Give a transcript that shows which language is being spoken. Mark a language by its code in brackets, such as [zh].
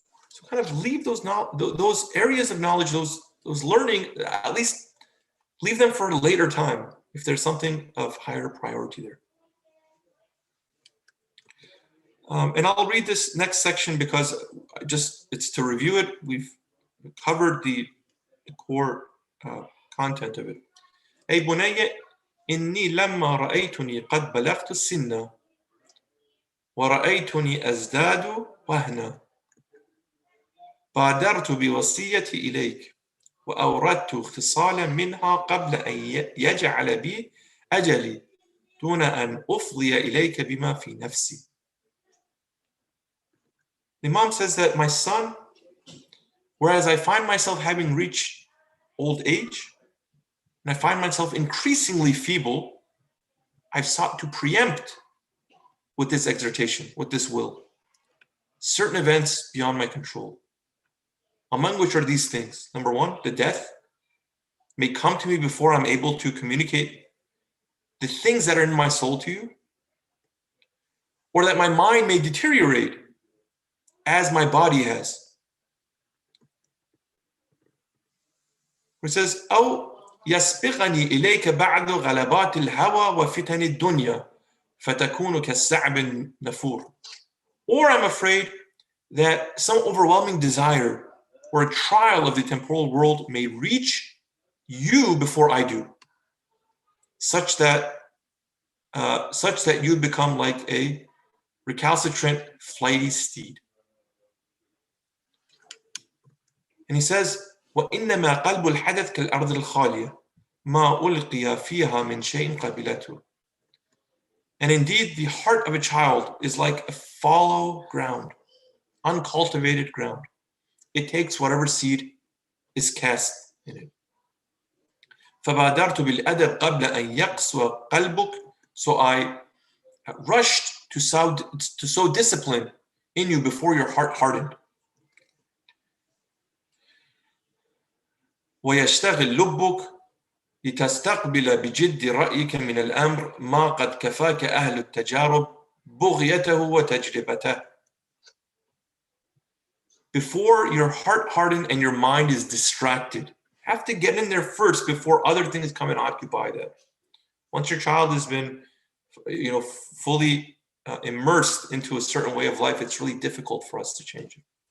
[en] So kind of leave those areas of knowledge, those learning, at least leave them for a later time if there's something of higher priority there. And I'll read this next section because it's to review it. We've covered the core content of it. [ar] أي بني إني لما رأيتني قد بلغت السن ورأيتني أزداد وهنا بادرت بوصيتي إليك وأوردت خصالا منها قبل أن يجعل بي أجلي دون أن أفضي إليك بما في نفسي. [en] The Imam says that my son, whereas I find myself having reached old age, and I find myself increasingly feeble, I've sought to preempt with this exhortation, with this will, certain events beyond my control, among which are these things. Number one, the death may come to me before I'm able to communicate the things that are in my soul to you, or that my mind may deteriorate as my body has. It says, [ar] أو يسبقني إليك بعد غلبات الهوى وفتن الدنيا فتكون كالسعب النفور. [en] Or I'm afraid that some overwhelming desire or a trial of the temporal world may reach you before I do, such that you become like a recalcitrant, flighty steed. And he says, [ar] وَإِنَّمَا قَلْبُ الْحَدَثْ كَالْأَرْضِ الْخَالِيَةِ مَا أُلْقِيَ فِيهَا مِنْ شَيْءٍ قَبِلَتُهُ. [en] And indeed, the heart of a child is like a fallow ground, uncultivated ground. It takes whatever seed is cast in it. [ar] فَبَادَرْتُ بِالْأَدَبْ قَبْلَ أَنْ يَقْسُوَ قَلْبُكَ. [en] So I rushed to sow discipline in you before your heart hardened. [ar] ويشتغل لبك لتستقبل بجد رأيك من الأمر ما قد كفاك أهل التجارب بغيته وتجربته. [en] Before your heart hardened and your mind is distracted, have to get in there first before other things come and occupy that. Once your child has been, fully immersed into a certain way of life, it's really difficult for us to change it.